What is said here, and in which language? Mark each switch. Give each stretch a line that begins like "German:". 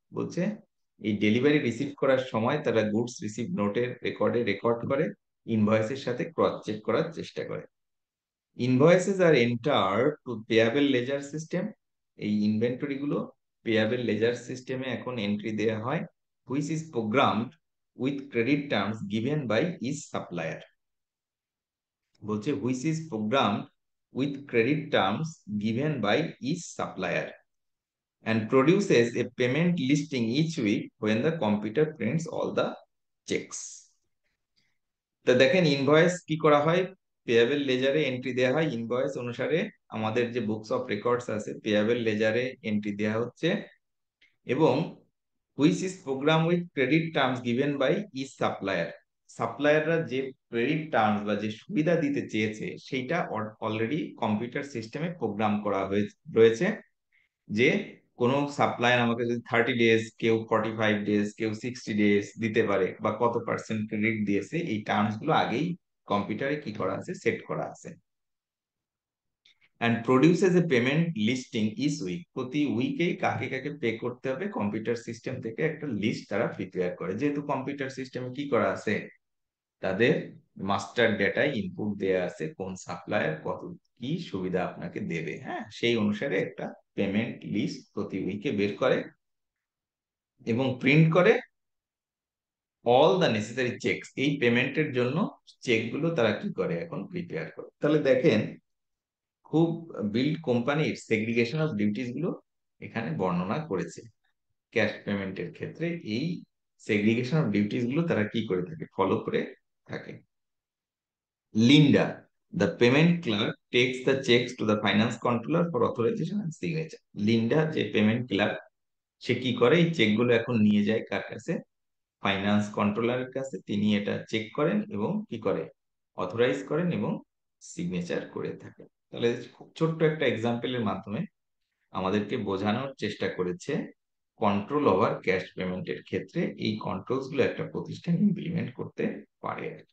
Bangla: বলছে এই delivery receive করার সময় তারা গুডস রিসিভ নোটের রেকর্ড করে ইনভয়েসের সাথে ক্রস চেক করার চেষ্টা করে।
English: Invoices are enter to payable ledger system.
Bangla: এই ইনভেন্টরি গুলো পেয়াবেল লেজার সিস্টেমে এখন এন্ট্রি দেওয়া হয়,
English: Which is programmed with credit terms given by each supplier.
Bangla: বলছে
English: Which is programmed with credit terms given by each supplier and produces a payment listing each week when the computer prints all the checks.
Bangla: তো দেখেন invoice কি করা হয়, পেয়াবেল লেজারে entry দেওয়া হয়, invoice অনুসারে আমাদের যে বুকস অফ রেকর্ডস আছে পেয়াবেল লেজারে এন্ট্রি দেওয়া হচ্ছে, এবং
English: Which is program with credit terms given by each supplier.
Bangla: সাপ্লায়াররা যে ক্রেডিট টার্মস বা যে সুবিধা দিতে চেয়েছে সেইটা অলরেডি কম্পিউটার সিস্টেমে প্রোগ্রাম করা রয়েছে, যে কোনো সাপ্লায়ার আমাকে যদি 30 ডেজ, কেউ 45 ডেজ, কেউ 60 ডেজ দিতে পারে, বা কত পার্সেন্ট ক্রেডিট দিয়েছে, এই টার্মস গুলো আগেই কম্পিউটারে কি করা আছে, সেট করা আছে।
English: and produces a payment listing each week.
Bangla: প্রতি উইকেই কাকে কাকে পে করতে হবে কম্পিউটার সিস্টেম থেকে একটা লিস্ট তারা প্রিপেয়ার করে। যেহেতু কম্পিউটার সিস্টেমে কি করা আছে, তাদের মাস্টার ডেটায় ইনপুট দেয়া আছে কোন সাপ্লায়ার কত কি সুবিধা আপনাকে দেবে, হ্যাঁ, সেই অনুসারে একটা পেমেন্ট লিস্ট প্রতি উইকে বের করে এবং প্রিন্ট করে
English: All the necessary checks.
Bangla: এই পেমেন্টের জন্য চেক গুলো তারা কি করে, এখন প্রিপেয়ার করে। তাহলে দেখেন খুব বিল্ড কোম্পানির সেগ্রিগেশন অফ ডিউটিস গুলো এখানে বর্ণনা করেছে। ক্যাশ পেমেন্টের ক্ষেত্রে এই সেগ্রিগেশন অফ ডিউটিস গুলো তারা কি করে থাকে, ফলো করে থাকে।
English: Linda, the payment clerk takes the checks to the finance controller for authorization and signature.
Bangla: Linda যে পেমেন্ট ক্লার্ক, সে কি করে, এই চেক গুলো এখন নিয়ে যায় কার কাছে, ফাইন্যান্স কন্ট্রোলারের কাছে। তিনি এটা চেক করেন এবং কি করে, অথরাইজ করেন এবং সিগনেচার করে থাকেন। তাহলে খুব ছোট্ট একটা এক্সাম্পলের মাধ্যমে আমাদেরকে বোঝানোর চেষ্টা করেছে কন্ট্রোল ওভার ক্যাশ পেমেন্টের ক্ষেত্রে এই কন্ট্রোলস গুলো একটা প্রতিষ্ঠান ইমপ্লিমেন্ট করতে পারে।